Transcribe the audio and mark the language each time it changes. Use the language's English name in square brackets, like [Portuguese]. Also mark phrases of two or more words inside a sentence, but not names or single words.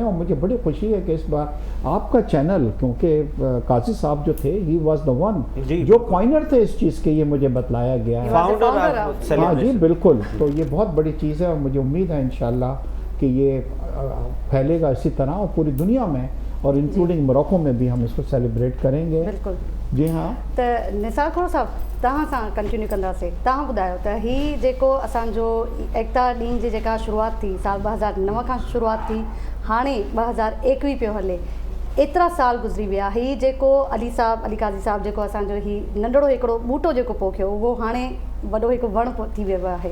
[Urdu] اور مجھے بڑی خوشی ہے کہ اس بار آپ کا چینل، کیونکہ قاضی صاحب جو تھے [English] he was the one [Urdu] جو کوائنر تھے اس چیز کے، یہ مجھے بتلایا گیا ہے۔ ہاں جی بالکل، تو یہ بہت بڑی چیز ہے، اور مجھے امید ہے انشاءاللہ کہ یہ پھیلے گا اسی طرح اور پوری دنیا میں، اور انکلوڈنگ موروکو میں بھی ہم اس کو سیلیبریٹ کریں گے۔ بالکل جی ہاں۔ [Sindhi] تو نثار खोड़ साहब तव्हां सां कंटिन्यू कंदासीं। तव्हां ॿुधायो त हीउ जेको असांजो एकता ॾींहं जी जेका शुरूआति थी साल 2009 खां शुरूआति थी, हाणे 2021 पियो हले, एतिरा साल गुज़री विया। हीउ जेको अली काज़ी साहब जेको असांजो हीउ नंढड़ो हिकिड़ो ॿूटो जेको पोखियो उहो हाणे वॾो हिकु वणु थी वियो आहे।